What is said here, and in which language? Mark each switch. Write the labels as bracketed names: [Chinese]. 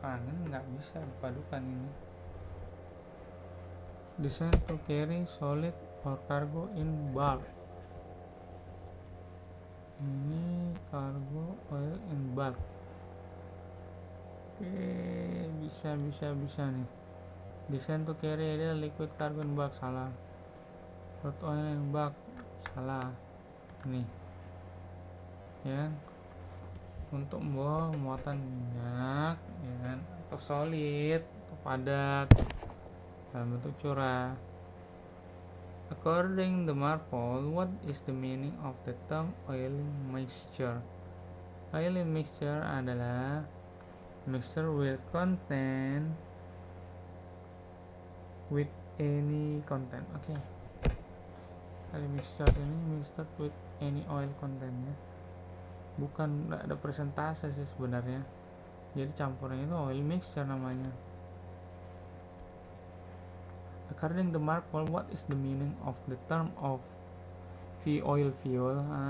[Indonesian] Ini nggak bisa dipadukan ini. [English] Designed to carry solid or cargo in bulk. [Indonesian] Ini [English] cargo oil in bulk. [Indonesian] Oke, bisa nih. [English] Designed to carry either liquid cargo in bulk, [Indonesian] salah. [English] Crude oil in bulk, [Indonesian] salah. Nih, ya, untuk membawa muatan minyak, ya kan, atau solid, atau padat dalam bentuk curah. [English] According to Marpol, what is the meaning of the term oily mixture? Oily mixture [Indonesian] adalah [English] mixture will contain with any content. [Indonesian] Oke. [English] Oily mixture [Indonesian] ini [English] mixture with any oil content [Indonesian] ya. Bukan ada persentase sih sebenarnya. Jadi campurannya itu oil mixture namanya. [English] According to Marpol, what is the meaning of the term of oil fuel?